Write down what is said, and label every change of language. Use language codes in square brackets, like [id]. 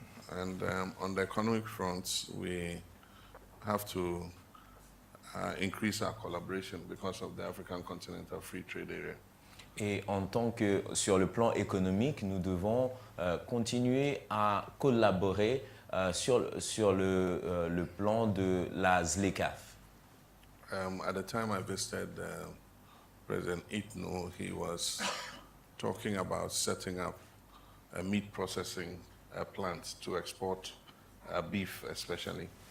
[en] And on the economic front, we have to increase our collaboration because of the African Continental Free Trade Area. [fr] Et en tant que sur le plan économique, nous devons continuer à collaborer sur le plan de la ZLECAf. [en] At the time I visited President Itno, he was talking about setting up a meat processing plant to export beef especially.